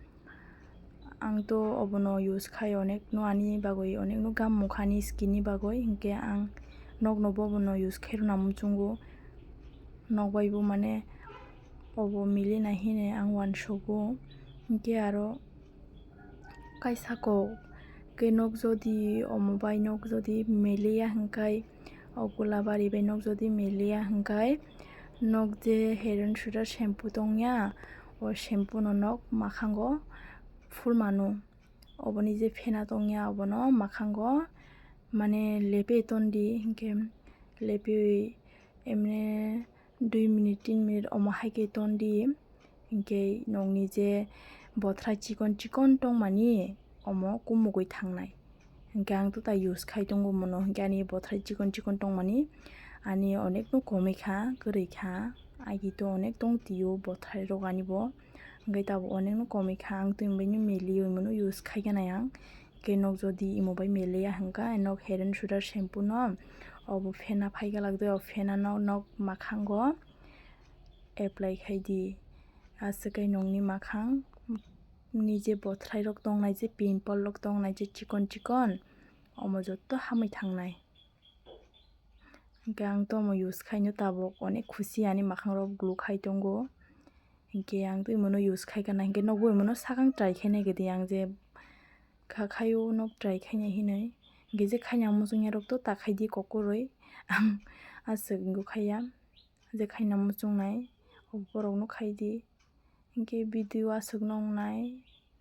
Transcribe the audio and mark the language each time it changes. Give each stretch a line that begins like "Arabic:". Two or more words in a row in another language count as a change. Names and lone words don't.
Kok Borok: ang to obono use khai onek no ani bagui onek no gam mukha ni skin ni bagui hinkhe ang nokno bobono use khairo namuchungo nog bai bo mane obo milinai hinui ang uansugo hinkhe aro kaisa kok khe nog jodi omo bai nog jodi meliya hingkhai o golabari bai nog jodi meliya hingkhai nog je head and shoulder shampoo tongya o shampoo no nog makhango fulmano oboni je phena tongya obono makhango mane lepioi tondi hinkhe lepioi emne 2 minute 3 minute omo haike tondi hinkhe nokni je bothra chikon chikon tongmani omo kumugui thangnai hinkhe ang to tai use khai tongo mono hinkhe ani bothra chikon chikon tongmani ani onek no komoi kha kwrwi kha aigi to onek tongtio bothra rok ani bo hingke tabuk onek no komoi kha ang to bai no melioi mono use khaigana ang hingke nog jodi imo bai meliya hingkha nog head and shoulder shampoo no obo phena phaigalak o phena no nog makhango apply khaidi aswk nokni makhang ni je bothrai rok tongnai je pimple rok tongnai je chikon chikon omo joto hamui thangnai hingke ang to omo use khaino tabuk onek khushi ani makhang rok glue khai tongo hinkhe ang to omono use khaigana hinkhe nokbo omono sakang try khainai gidi ang je kha khaio nog try khainai hinui hinkhe je khaina muchungya rok to takhai di kokoroi ang aswk wngui khaiya je khaina muchungnai borok no khaidi hinkhe video aswk no ongnai।